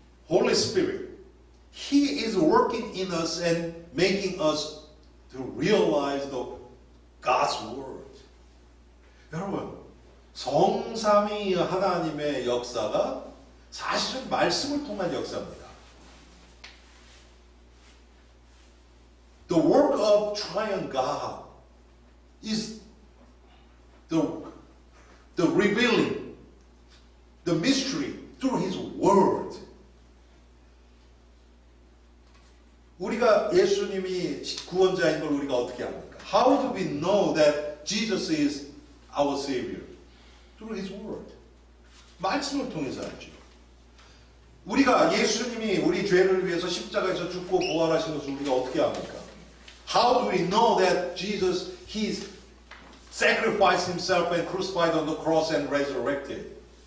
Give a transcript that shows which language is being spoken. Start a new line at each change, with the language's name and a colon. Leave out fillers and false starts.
English: Holy Spirit, He is working in us and making us to realize the God's Word.
Korean: 여러분, 성삼위 하나님의 역사가 사실은 말씀을 통한 역사입니다.
English: The work of triune God is the revealing, the mystery through His Word.
Korean: 우리가 예수님이 구원자인 걸 우리가 어떻게 합니까?
English: How do we know that Jesus is our Savior? Through His Word.
Korean: 말씀을 통해서 알죠. 우리가 예수님이 우리 죄를 위해서 십자가에서 죽고 부활하신 것을 우리가 어떻게 합니까?
English: How do we know that Jesus, He sacrificed Himself and crucified on the cross and resurrected?